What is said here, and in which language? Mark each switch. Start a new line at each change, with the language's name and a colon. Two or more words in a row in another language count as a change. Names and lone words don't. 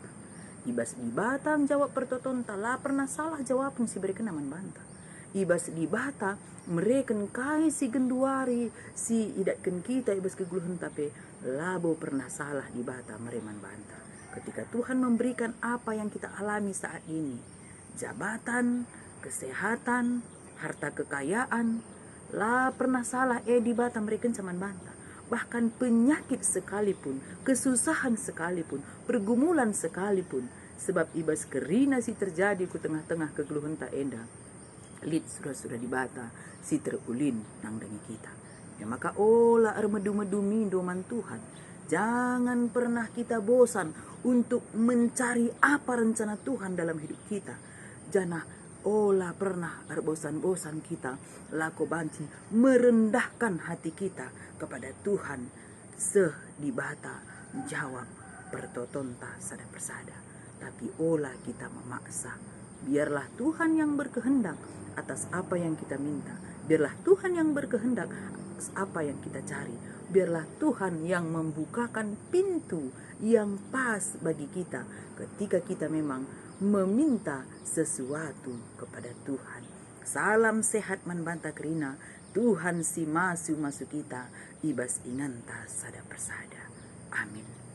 Batak Karo: Ibas di bata jawab pertoton tala pernah salah jawaban si berikan aman banta. Ibas di bata mereken kai si genduari si idatkan kita ibas keguluhan tapi labo pernah salah di bata mereman banta.
Indonesian: Ketika Tuhan memberikan apa yang kita alami saat ini, jabatan, kesehatan, harta kekayaan,
Batak Karo: lah pernah salah di bata mereka caman banta.
Indonesian: Bahkan penyakit sekalipun, kesusahan sekalipun, pergumulan sekalipun,
Batak Karo: sebab ibas kerina si terjadi ku tengah-tengah kegeluhan tak enda, lid sudah di bata si terulin nang dangi kita. Ya maka olah ermedu-medu mindo man Tuhan.
Indonesian: Jangan pernah kita bosan untuk mencari apa rencana Tuhan dalam hidup kita. Jangan olah pernah bosan-bosan kita lako banci merendahkan hati kita kepada Tuhan.
Batak Karo: Seh di bata jawab pertotonta sada persada. Tapi olah kita memaksa.
Indonesian: Biarlah Tuhan yang berkehendak atas apa yang kita minta. Biarlah Tuhan yang berkehendak atas apa yang kita cari. Biarlah Tuhan yang membukakan pintu yang pas bagi kita ketika kita memang meminta sesuatu kepada Tuhan.
Batak Karo: Salam sehat man banta kerina, Tuhan si masuk kita, ibas inganta sada persada. Amin.